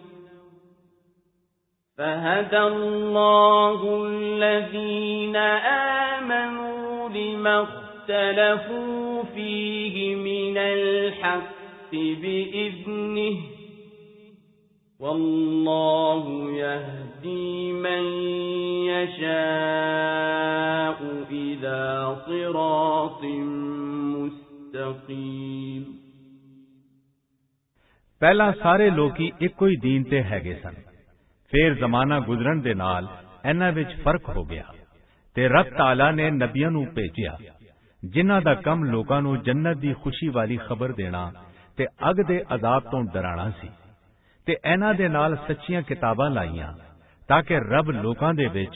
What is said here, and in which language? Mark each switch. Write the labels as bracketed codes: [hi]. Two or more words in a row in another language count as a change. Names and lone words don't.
[ar] فهدى الله الذين آمنوا لما اختلفوا فيه من الحق بإذنه والله يهدي من يشاء إلى صراط مستقيم [pa] ਪਹਿਲਾਂ ਸਾਰੇ ਲੋਕੀ ਇੱਕੋ ਹੀ ਦੀਨ ਤੇ ਹੈਗੇ ਸਨ, ਫਿਰ ਜ਼ਮਾਨਾ ਗੁਜ਼ਰਨ ਦੇ ਨਾਲ ਇਹਨਾਂ ਵਿੱਚ ਫਰਕ ਹੋ ਗਿਆ ਤੇ ਰੱਬ ਤਾਲਾ ਨੇ ਨਬੀਆਂ ਨੂੰ ਭੇਜਿਆ ਜਿਨ੍ਹਾਂ ਦਾ ਕੰਮ ਲੋਕਾਂ ਨੂੰ ਜੰਨਤ ਦੀ ਖੁਸ਼ੀ ਵਾਲੀ ਖਬਰ ਦੇਣਾ ਤੇ ਅੱਗ ਦੇ ਅਜ਼ਾਬ ਤੋਂ ਡਰਾਉਣਾ ਸੀ, ਤੇ ਇਹਨਾਂ ਦੇ ਨਾਲ ਸੱਚੀਆਂ ਕਿਤਾਬਾਂ ਲਾਈਆਂ ਤਾਂ ਕਿ ਰੱਬ ਲੋਕਾਂ ਦੇ ਵਿੱਚ